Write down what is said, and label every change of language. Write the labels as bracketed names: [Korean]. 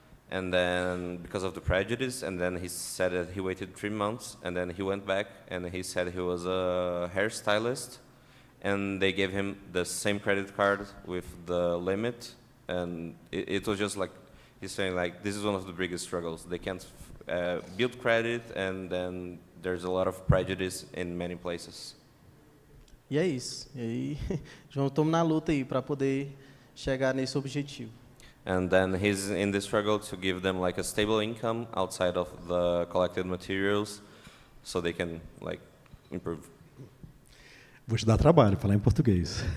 [English] And then because of the prejudice, and then he said that he waited 3 months, and then he went back and he said he was a hairstylist, and they gave him the same credit card with the limit, and it was just like, he's saying like, this is one of the biggest struggles. They can't build credit, and then there's a lot of prejudice in many places. [Portuguese] E é isso. E aí, João, estamos na luta aí para poder chegar nesse objetivo. [English] And then he's in the struggle to give them like a stable income outside of the collected materials, so they can like improve. [Portuguese] Vou te dar trabalho, falar em português.